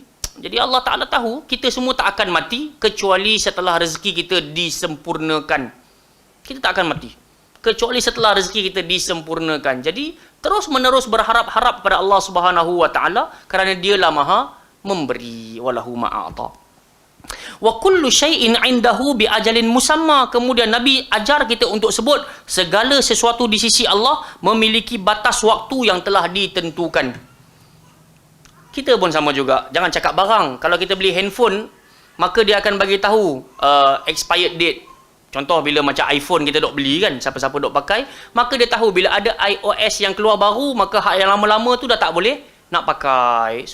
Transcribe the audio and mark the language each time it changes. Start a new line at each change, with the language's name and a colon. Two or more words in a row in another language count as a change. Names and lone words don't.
Malay: Jadi Allah Ta'ala tahu kita semua tak akan mati kecuali setelah rezeki kita disempurnakan. Kita tak akan mati kecuali setelah rezeki kita disempurnakan. Jadi terus menerus berharap-harap pada Allah
Arabic: سبحانه وتعالى
Malay: kerana dialah Maha memberi.
Arabic: ولله ما أعطى. وكل شيء عنده بأجل مسمى.
Malay: Kemudian Nabi ajar kita untuk sebut segala sesuatu di sisi Allah memiliki batas waktu yang telah ditentukan. Kita pun sama juga. Jangan cakap barang. Kalau kita beli handphone, maka dia akan bagi tahu
English: expired date.
Malay: Contoh bila macam iPhone kita dok beli kan, siapa-siapa dok pakai, maka dia tahu bila ada iOS yang keluar baru, maka hak yang lama-lama tu dah tak boleh nak pakai.